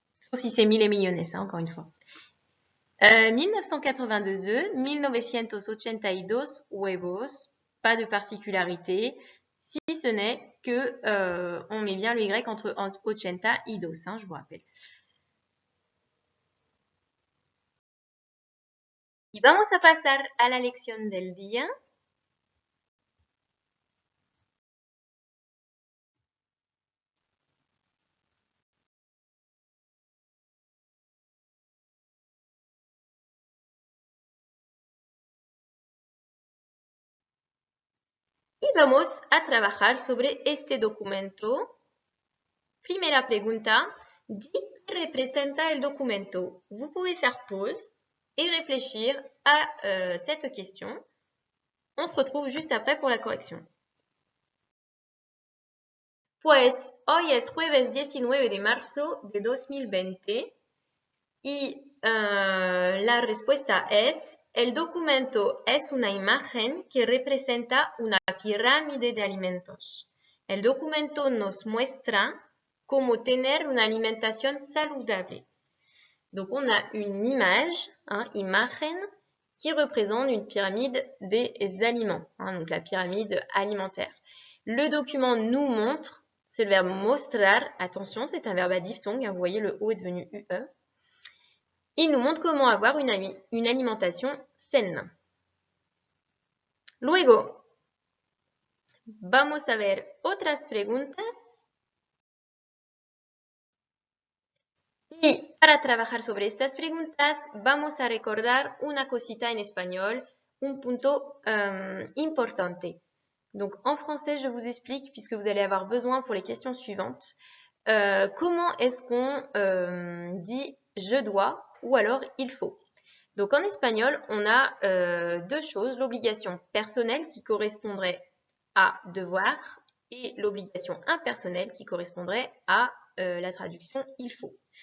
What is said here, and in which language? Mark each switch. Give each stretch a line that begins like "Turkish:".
French: Sauf si c'est 1000 et millones, hein, encore une fois. 1982 œufs,
Spanish: 1982 huevos,
French: pas de particularité, si ce n'est que on met bien le Y entre
Spanish: 80 y 2,
French: hein, je vous rappelle.
Spanish: Y vamos a pasar a la lección del día. Y vamos a trabajar sobre este documento. Primera pregunta, ¿qué representa el documento?
French: Vous pouvez faire pause et réfléchir à cette question. On se retrouve juste après pour la correction.
Spanish: Pues hoy es jueves 19 de marzo de 2020 y la respuesta es, el documento es una imagen que representa una pirámide de alimentos. El documento nos muestra cómo tener una alimentación saludable.
French: Donc on a une image, imagen, qui représente une pyramide des aliments, donc la pyramide alimentaire. Le document nous montre, c'est le verbe mostrar, attention, c'est un verbe à diphtongue, vous voyez le O est devenu UE. Il nous montre comment avoir une alimentation saine.
Spanish: Luego, vamos a ver otras preguntas. Y para trabajar sobre estas preguntas, vamos a recordar una cosita
French: en espagnol,
Spanish: un punto importante.
French: Donc en français, je vous explique, puisque vous allez avoir besoin pour les questions suivantes, comment est-ce qu'on dit je dois ou alors il faut. Donc en espagnol, on a deux choses, l'obligation personnelle qui correspondrait à devoir et l'obligation impersonnelle qui correspondrait à la traduction il faut.